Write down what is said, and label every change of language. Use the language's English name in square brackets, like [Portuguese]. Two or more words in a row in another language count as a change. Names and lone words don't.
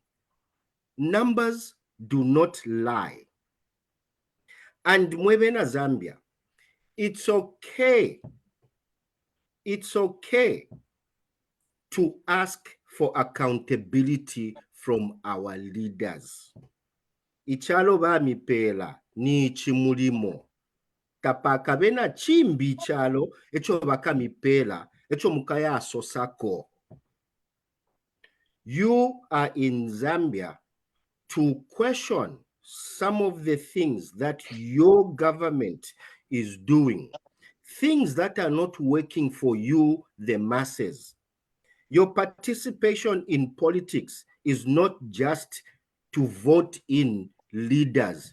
[English] Numbers do not lie. [Bemba] And Mwebena Zambia, [English] it's okay to ask for accountability from our leaders. [Bemba] Ichalo ba mipela ni chimulimo. Tapaka bena chimbi chalo echo baka mipela echo mukaya asosako. [English] You are in Zambia to question some of the things that your government is doing, things that are not working for you, the masses. Your participation in politics is not just to vote in leaders.